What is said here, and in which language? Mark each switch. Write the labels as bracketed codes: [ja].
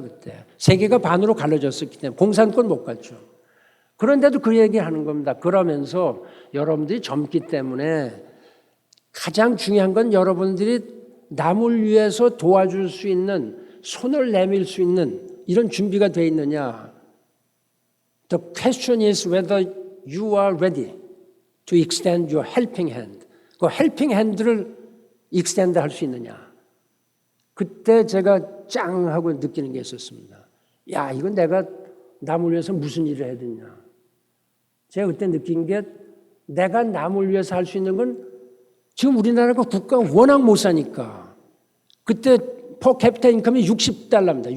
[ko] 그때 세계가 반으로 갈라졌었기 때문에 공산권 못 갔죠. 그런데도 그 얘기하는 겁니다. 그러면서 여러분들이 젊기 때문에 가장 중요한 건 여러분들이 남을 위해서 도와줄 수 있는, 손을 내밀 수 있는 이런 준비가 되어 있느냐. [en] The question is whether you are ready to extend your helping hand. [ko] 그 [en] helping hand [ko] 를 [en] extend [ko] 할 수 있느냐. 그때 제가 짱 하고 느끼는 게 있었습니다. 야, 이건 내가 남을 위해서 무슨 일을 해야 되냐. 제가 그때 느낀 게 내가 남을 위해서 할 수 있는 건 지금 우리나라가 국가가 워낙 못 사니까 그때 퍼 캐피타 인컴이 $60입니다.